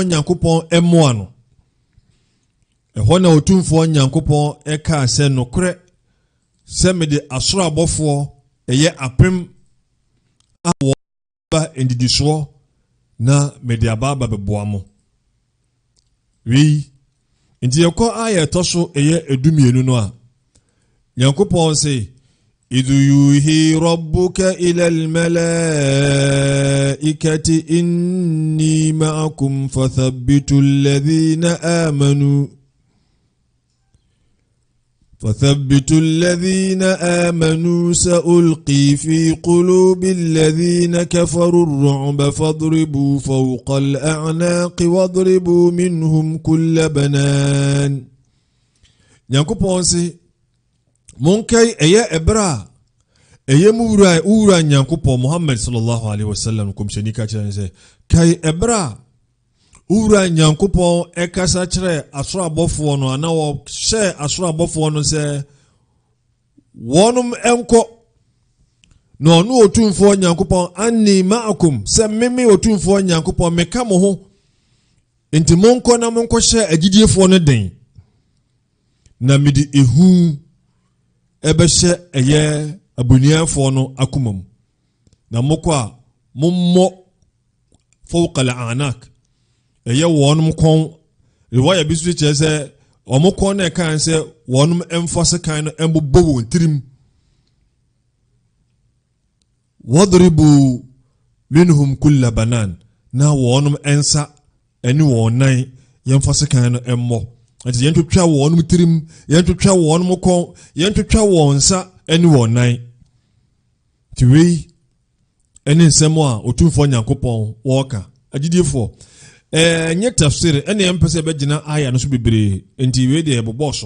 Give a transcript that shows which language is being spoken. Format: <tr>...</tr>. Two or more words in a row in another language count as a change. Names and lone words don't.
<ak>Nyankopɔn ɛmmoa no ɛhɔ na otumfoɔ Nyankopɔn ɛkaa sɛ nokorɛ sɛ mede asoro abɔfoɔ ɛyɛ apem a wɔba ndidisoɔ na mede aba bɛboa mo wei nti yɛkɔ ayɛ ɛtɔ so ɛyɛ edumienu no a Nyankopɔn sɛ</ak> <ar>إذ يوحي ربك إلى الملائكة أني معكم فثبتوا الذين آمنوا سألقي في قلوب الذين كفروا الرعب فاضربوا فوق الأعناق واضربوا منهم كل بنان.</ar> <ak>Nyankopɔn sɛ monkai ɛyɛ ɛberɛ ɛyɛ muwura Nyankopɔn Muhammad</ak> <ar>صلى الله عليه وسلم</ar> <ak>komhyɛni ka kyerɛ sɛ kai ɛberɛ Ura Nyankopɔn ɛkasa kyerɛ asoro abɔfoɔ no ana wɔhyɛ asoro abɔfoɔ no sɛ wɔnom ɛnkɔ na ɔno otumfoɔ Nyankopɔn anni ma'akum sɛ meme otumfoɔ Nyankopɔn meka mo ho enti monkɔ na monkɔhyɛ agyidiefoɔ no den na mede ehu ɛbɛhyɛ ɛyɛ abuniafoɔ no akoma mu na mokɔ a mommɔ</ak> <ar>فوق الأعناق</ar> <ak>ɛyɛ wɔnom kɔn riwaya bi so kyerɛ sɛ ɔmo kɔn na ɛka sɛ wɔnom ɛmfɔse kan no ɛmbobɔ wɔn tirim</ak> <ar>واضربوا منهم كل بنان</ar> <ak>na wɔnom ɛnsa ɛne wɔn nan yɛmfɔse kan no ɛmmɔ nti yɛntwitwa wɔnom tirim yɛntwitwa wɔnom kɔn yɛntwitwa wɔn nsa ɛne wɔn nan tiwei ɛne nsɛm a otumfoɔ Nyankopɔn wɔka agyidiefo nye tafsir ene yɛmpɛ bɛgyina aya no so bebree enti we de yɛbobɔ so</ak>